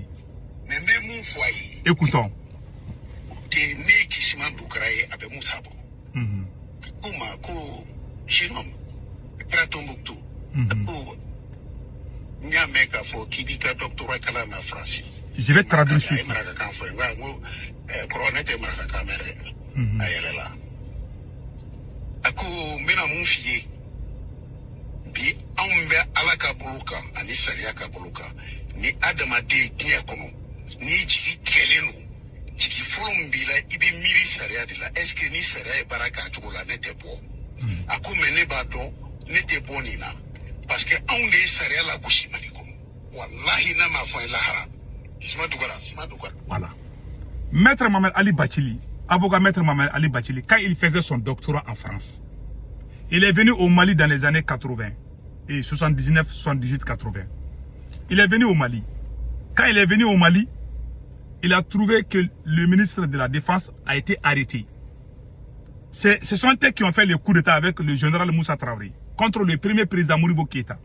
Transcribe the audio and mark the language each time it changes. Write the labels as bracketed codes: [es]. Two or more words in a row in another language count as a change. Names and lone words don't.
[fr] Écoutons. Je vais traduire sur [bm] bi anw bɛ ala ka bolo kan ani sariya ka bolo kan ni adamaden diɲɛ kɔnɔ ni jigi tigɛlen don jigi fɔlɔ min b'i la i bɛ miiri sariya de la [fr] est ce que [bm] ni sariya ye baara k'a cogo la ne tɛ bɔ a ko mɛ ne b'a dɔn ne tɛ bɔ nin na [fr] parce que [bm] anw de ye sariya la gosi mali kɔnɔ walahi n'a ma fɔ n ye lahara Kissima Dougara. [fr] Voilà. Maître Mohamed Ali Bachili, avocat Maître Mohamed Ali Bachili, quand il faisait son doctorat en France, il est venu au Mali dans les années 80 et 79, 78, 80. Il est venu au Mali. Quand il est venu au Mali, il a trouvé que le ministre de la Défense a été arrêté. Ce sont eux qui ont fait le coup d'État avec le général Moussa Traoré contre le premier président Modibo Keïta.